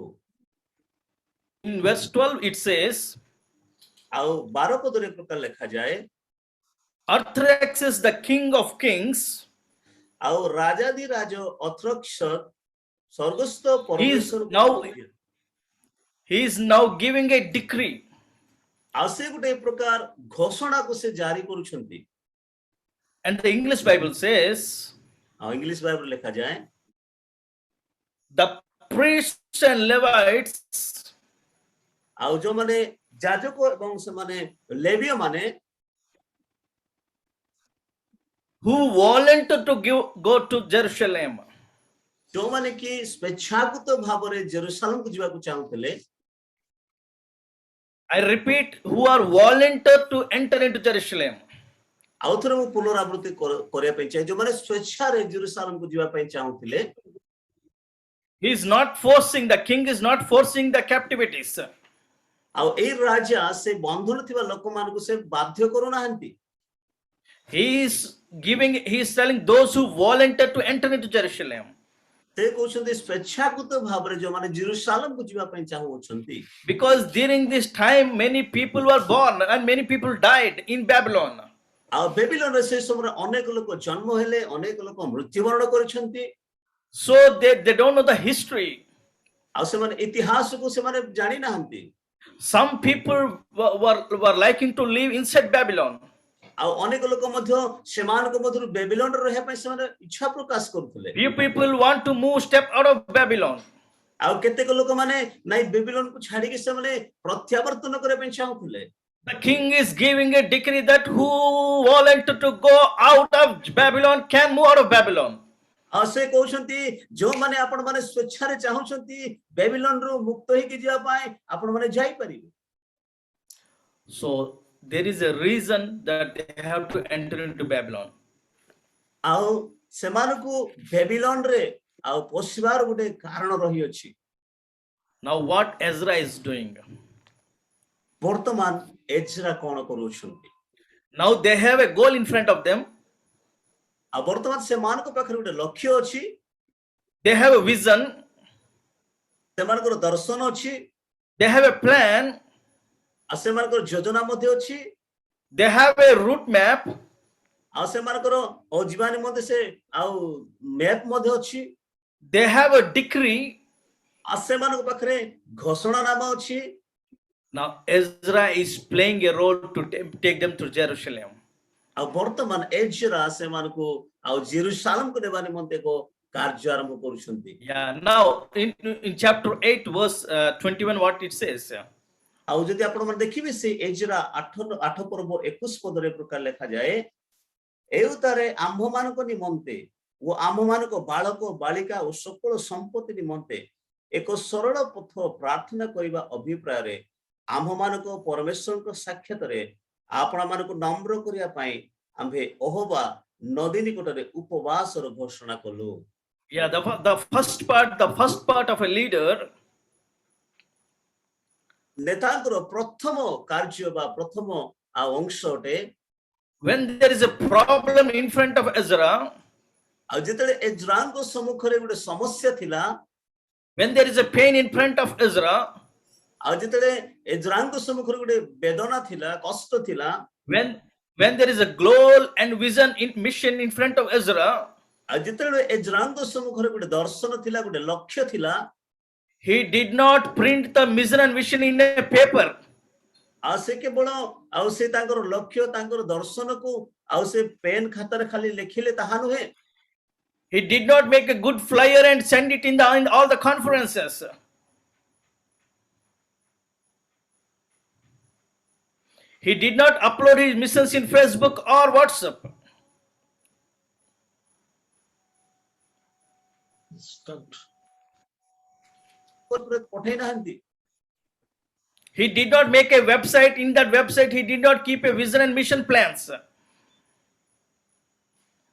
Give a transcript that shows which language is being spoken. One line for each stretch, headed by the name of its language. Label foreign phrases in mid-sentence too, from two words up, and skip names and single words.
English: In verse 12 it says,
Odia: ଆଉ 12 ପଦରେ ପ୍ରକାର ଲେଖାଯାଏ,
English: Artaxerxes the king of kings
Odia: ଆଉ ରାଜାଦି ରାଜ ଅଥର୍କ୍ସତ ସ୍ୱର୍ଗସ୍ଥ
English: he is
Odia: ପରମେଶ୍ୱରଙ୍କୁ
English: now
Odia: ମଧ୍ୟ
English: he is now giving a decree.
Odia: ଆଉ ସେ ଗୋଟେ ପ୍ରକାର ଘୋଷଣାକୁ ସେ ଜାରି କରୁଛନ୍ତି।
English: And the English Bible says,
Odia: ଆଉ
English: English Bible
Odia: ଲେଖାଯାଏ,
English: the priests and Levites
Odia: ଆଉ ଯୋଉମାନେ ଯାଜକ ଏବଂ ସେମାନେ ଲେବୀୟ ମାନେ
English: who volunteered to go to Jerusalem,
Odia: ଯୋଉମାନେ କି ସ୍ୱେଚ୍ଛାକୃତ ଭାବରେ ଜେରୁସାଲେମକୁ ଯିବାକୁ ଚାହୁଁଥିଲେ,
English: I repeat, who are volunteered to enter into Jerusalem.
Odia: ଆଉ ଥରେ ମୁଁ ପୁନରାବୃତ୍ତି କରିବା ପାଇଁ ଚାହେଁ, ଯୋଉମାନେ ସ୍ୱେଚ୍ଛାରେ ଜେରୁସାଲେମକୁ ଯିବା ପାଇଁ ଚାହୁଁଥିଲେ,
English: He is not forcing, the king is not forcing the captivities.
Odia: ଆଉ ଏଇ ରାଜା ସେ ବନ୍ଧନ ଥିବା ଲୋକମାନଙ୍କୁ ସେ ବାଧ୍ୟ କରୁନାହାନ୍ତି।
English: He is telling those who volunteer to enter into Jerusalem.
Odia: ସେ କହୁଛନ୍ତି ସ୍ୱେଚ୍ଛାକୃତ ଭାବରେ ଯୋଉମାନେ ଜେରୁସାଲେମକୁ ଯିବା ପାଇଁ ଚାହୁଁଛନ୍ତି,
English: Because during this time many people were born and many people died in Babylon.
Odia: ଆଉ ବେବିଲନରେ ସେ ସମୟରେ ଅନେକ ଲୋକ ଜନ୍ମ ହେଲେ, ଅନେକ ଲୋକ ମୃତ୍ୟୁବରଣ କରିଛନ୍ତି।
English: So they don't know the history.
Odia: ଆଉ ସେମାନେ ଇତିହାସକୁ ସେମାନେ ଜାଣି ନାହାନ୍ତି।
English: Some people were liking to live inside Babylon.
Odia: ଆଉ ଅନେକ ଲୋକ ମଧ୍ୟ ସେମାନଙ୍କ ମଧ୍ୟରୁ ବେବିଲନରେ ରହିବା ପାଇଁ ସେମାନେ ଇଚ୍ଛା ପ୍ରକାଶ କରୁଥିଲେ।
English: Few people want to move step out of Babylon.
Odia: ଆଉ କେତେକ ଲୋକମାନେ ନାଇଁ ବେବିଲନକୁ ଛାଡିକି ସେମାନେ ପ୍ରତ୍ୟାବର୍ତ୍ତନ କରିବା ପାଇଁ ଚାହୁଁଥିଲେ।
English: The king is giving a decree that who volunteer to go out of Babylon can move out of Babylon.
Odia: ଆଉ ସେ କହୁଛନ୍ତି ଯୋଉମାନେ ଆପଣ ମାନେ ସ୍ୱେଚ୍ଛାରେ ଚାହୁଁଛନ୍ତି ବେବିଲନରୁ ମୁକ୍ତ ହେଇକି ଯିବା ପାଇଁ, ଆପଣ ମାନେ ଯାଇପାରିବେ।
English: So there is a reason that they have to enter into Babylon.
Odia: ଆଉ ସେମାନଙ୍କୁ ବେବିଲନରେ ଆଉ ପଶିବାର ଗୋଟେ କାରଣ ରହିଅଛି।
English: Now what Ezra is doing?
Odia: ବର୍ତ୍ତମାନ ଏଜ୍ରା କଣ କରୁଛନ୍ତି?
English: Now they have a goal in front of them.
Odia: ଆଉ ବର୍ତ୍ତମାନ ସେମାନଙ୍କ ପାଖରେ ଗୋଟେ ଲକ୍ଷ୍ୟ ଅଛି,
English: They have a vision.
Odia: ସେମାନଙ୍କର ଦର୍ଶନ ଅଛି,
English: They have a plan.
Odia: ଆଉ ସେମାନଙ୍କର ଯୋଜନା ମଧ୍ୟ ଅଛି,
English: They have a route map.
Odia: ଆଉ ସେମାନଙ୍କର ଯିବା ନିମନ୍ତେ ସେ ଆଉ ମ୍ୟାପ ମଧ୍ୟ ଅଛି,
English: They have a decree.
Odia: ଆଉ ସେମାନଙ୍କ ପାଖରେ ଘୋଷଣାନାମା ଅଛି।
English: Now Ezra is playing a role to take them to Jerusalem.
Odia: ଆଉ ବର୍ତ୍ତମାନ ଏଜ୍ରା ସେମାନଙ୍କୁ ଆଉ ଜେରୁସାଲେମକୁ ନେବା ନିମନ୍ତେ ଏକ କାର୍ଯ୍ୟ ଆରମ୍ଭ କରୁଛନ୍ତି।
English: Yeah. Now in chapter 8 verse 21 what it says.
Odia: ଆଉ ଯଦି ଆପଣ ମାନେ ଦେଖିବେ ସେ ଏଜ୍ରା 8 ପର୍ବ 21 ପଦରେ ପ୍ରକାର ଲେଖାଯାଏ, ଏଉତାରେ ଆମ୍ଭମାନଙ୍କ ନିମନ୍ତେ ଓ ଆମ୍ଭମାନଙ୍କ ବାଳକ ବାଳିକା ଓ ସକଳ ସମ୍ପତ୍ତି ନିମନ୍ତେ ଏକ ସରଳ ପଥ ପ୍ରାର୍ଥନା କରିବା ଅଭିପ୍ରାୟରେ ଆମ୍ଭମାନଙ୍କ ପରମେଶ୍ୱରଙ୍କ ସାକ୍ଷାତରେ ଆପଣମାନଙ୍କୁ ନମ୍ର କରିବା ପାଇଁ ଆମ୍ଭେ ଅହୋବା ନଦୀ ନିକଟରେ ଉପବାସର ଘୋଷଣା କଲୁ।
English: Yeah, the first part of a leader,
Odia: ନେତାଙ୍କର ପ୍ରଥମ କାର୍ଯ୍ୟ ବା ପ୍ରଥମ ଆଉ ଅଂଶ ଅଟେ,
English: when there is a problem in front of Ezra,
Odia: ଆଉ ଯେତେବେଳେ ଏଜ୍ରାଙ୍କ ସମ୍ମୁଖରେ ଗୋଟେ ସମସ୍ୟା ଥିଲା,
English: when there is a pain in front of Ezra,
Odia: ଆଉ ଯେତେବେଳେ ଏଜ୍ରାଙ୍କ ସମ୍ମୁଖରେ ଗୋଟେ ବେଦନା ଥିଲା, କଷ୍ଟ ଥିଲା,
English: when there is a goal and vision in mission in front of Ezra,
Odia: ଆଉ ଯେତେବେଳେ ଏଜ୍ରାଙ୍କ ସମ୍ମୁଖରେ ଗୋଟେ ଦର୍ଶନ ଥିଲା, ଗୋଟେ ଲକ୍ଷ୍ୟ ଥିଲା,
English: he did not print the mission and vision in a paper.
Odia: ଆଉ ସେ କେବଳ ଆଉ ସେ ତାଙ୍କର ଲକ୍ଷ୍ୟ ତାଙ୍କର ଦର୍ଶନକୁ ଆଉ ସେ ପେନ୍ ଖାତାରେ ଖାଲି ଲେଖିଲେ ତାହା ନୁହେଁ।
English: He did not make a good flyer and send it in all the conferences. He did not upload his missions in Facebook or WhatsApp.
Odia: ପଠେଇ ନାହାନ୍ତି।
English: He did not make a website. In that website, he did not keep a vision and mission plans.